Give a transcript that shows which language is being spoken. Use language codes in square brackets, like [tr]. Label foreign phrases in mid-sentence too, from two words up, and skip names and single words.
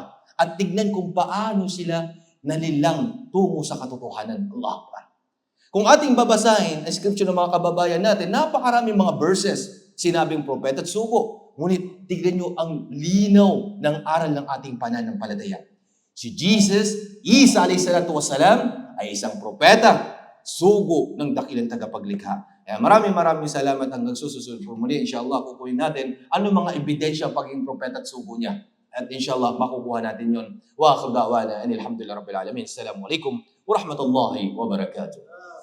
[tl] At tignan kung paano sila nalilang tungo sa katotohanan, [ar] الله أكبر. [tl] Kung ating babasahin ang scripture ng mga kababayan natin, napakaraming mga verses, sinabing propeta at sugo. Ngunit tignan nyo ang linaw ng aral ng ating pananampalataya. Si Jesus, Isa [ar] عليه الصلاة والسلام, [tl] ay isang propeta, sugo ng dakilang tagapaglikha. Kaya maraming salamat hanggang susunod po muli. Inshallah, kukunin natin ano mga ebidensya pagiging propeta at sugo niya. At inshallah, makukuha natin yon. [ar] وآخر دعوانا، الحمد لله رب العالمين. السلام عليكم ورحمة الله وبركاته.